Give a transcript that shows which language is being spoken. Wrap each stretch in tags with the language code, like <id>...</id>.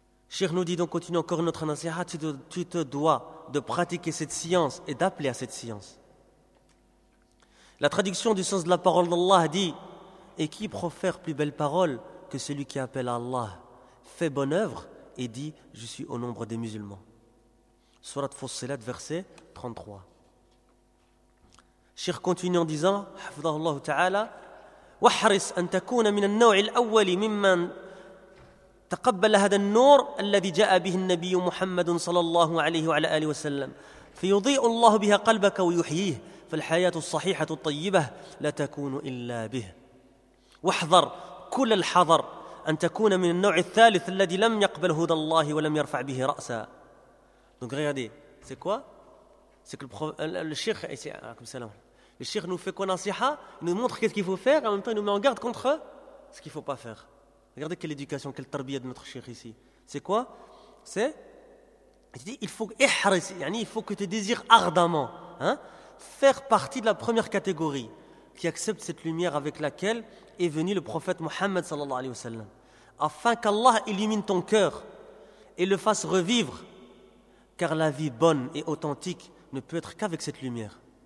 <fr>Cheikh nous dit donc, continuons encore notre nasiha, tu te dois de pratiquer cette science et d'appeler à cette science. La traduction du sens de la parole d'Allah dit, et qui profère plus belle parole que celui qui appelle à Allah, fait bonne œuvre et dit, je suis au nombre des musulmans. Surat Fussilat, verset 33. Cheikh continue en disant,</fr> <ar>hafidhahullah ta'ala, وَحْرِسْ أَنْ تَكُونَ مِنَ النَّوْعِ الْأَوَّلِ مِمَّنْ تقبل هذا النور الذي جاء به النبي محمد صلى الله عليه وعلى آله وسلم فيضيء الله بها قلبك ويحييه فالحياة الصحيحة الطيبة لا تكون إلا به واحذر كل الحذر أن تكون من النوع الثالث الذي لم يقبل هدى الله ولم يرفع به رأسا.</ar> <fr>Donc regardez, c'est quoi? C'est que le Cheikh ici, comme salam, le Cheikh nous fait quoi nasiha? Il nous montre qu'est-ce qu'il faut faire, en même temps il nous met en garde contre ce qu'il faut pas faire. Regardez quelle éducation, quelle tarbiyya de notre cheikh ici. C'est quoi? C'est, il dit, il faut ihris, yani il faut que tu désires ardemment, hein, faire partie de la première catégorie qui accepte cette lumière avec laquelle est venu le prophète Mohammed</fr> <ar>sallallahu alayhi wa sallam,</ar> <fr>afin qu'Allah illumine ton cœur et le fasse revivre, car la vie bonne et authentique ne peut être qu'avec cette lumière.</fr>